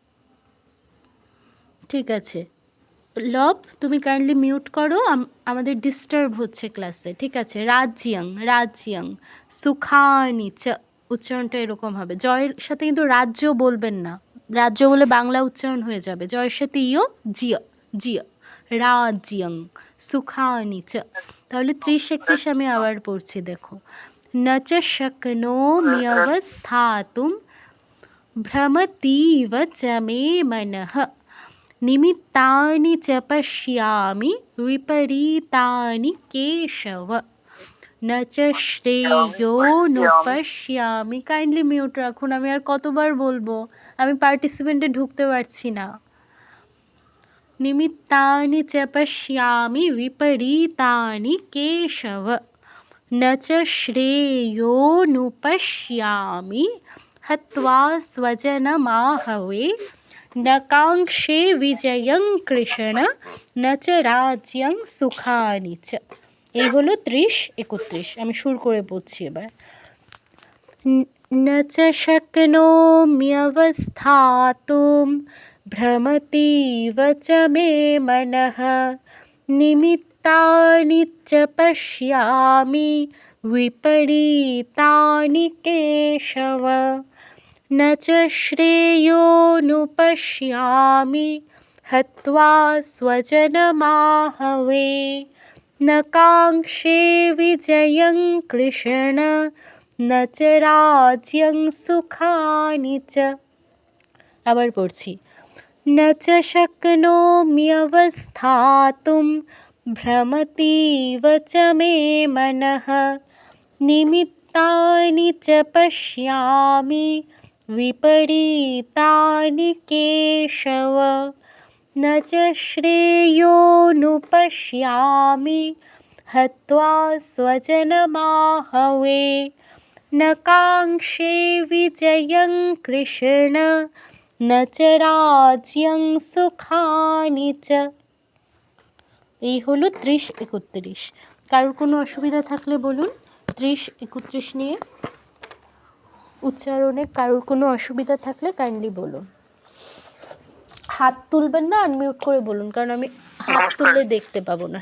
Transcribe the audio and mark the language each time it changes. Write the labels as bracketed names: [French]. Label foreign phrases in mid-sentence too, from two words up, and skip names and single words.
[Bangla] ঠিক আছে, লব তুমি [English] kindly mute [Bangla] করো, আমাদের ডিস্টার্ব হচ্ছে ক্লাসে। ঠিক আছে, [Sanskrit] রাজ্যং, রাজ্যং। সুখানি চ, [Bangla] উচ্চারণটা এরকম হবে। জয়ের সাথে কিন্তু রাজ্য বলবেন না, রাজ্য বলে বাংলা উচ্চারণ হয়ে যাবে। জয়ের সাথে ইয়, জিয়, জিয়, [Sanskrit] রাজ্যং, সুখানি চ। [Bangla] তাহলে 30-31 আমি আবার পড়ছি, দেখো। [Sanskrit] ন চ শক্নোম্যবস্থাতুম ভ্রমতীব চ মে মনঃ নিমিত্তানি চ পশ্যামি বিপরীতানি কেশব। ন চ শ্রেয়োনুপশ্যামি। [English] kindly mute [Bangla] রাখুন, আমি আর কতবার বলবো, আমি পার্টিসিপেন্টে ঢুকতে পারছি না। [Sanskrit] নিমিত্তানি চ পশ্যামি বিপরীতানি কেশব। ন চ শ্রেয়োনুপশ্যামি হত্বা স্বজনমাহবে। ন কাঙ্ক্ষে বিজয়ং কৃষ্ণ, ন চ রাজ্যং সুখানি চ। [Bangla] এই হলো 30-31। আমি সুর করে পড়ছি এবার। [Sanskrit] ন চ শক্নোম্যবস্থাতুম ভ্রমতীব চ মে মনঃ নিমিত্তানি চ পশ্যামি বিপরীতানি কেশব। ন চ শ্রেয়োনুপশ্যামি হত্বা স্বজনমাহবে। ন কাঙ্ক্ষে বিজয়ং কৃষ্ণ, ন চ রাজ্যং সুখানি চ। [Bangla] আবার পড়ছি। [Sanskrit] ন চ শক্নোম্যবস্থাতুম ভ্রমতীব চ মে মনঃ নিমিত্তানি চ পশ্যামি বিপরীতানি কেশব। ন চ শ্রেয়োনুপশ্যামি হত্বা স্বজনমাহবে। ন কাঙ্ক্ষে বিজয়ং কৃষ্ণ, ন চ রাজ্যং সুখানি চ। [Bangla] এই হলো 30-31। কারোর কোনো অসুবিধা থাকলে বলুন। 30-31 নিয়ে উচ্চারণে কারোর কোনো অসুবিধা থাকলে কাইন্ডলি বলুন। হাত তুলবেন না, আনমিউট করে বলুন, কারণ আমি হাত তুললে দেখতে পাবো না।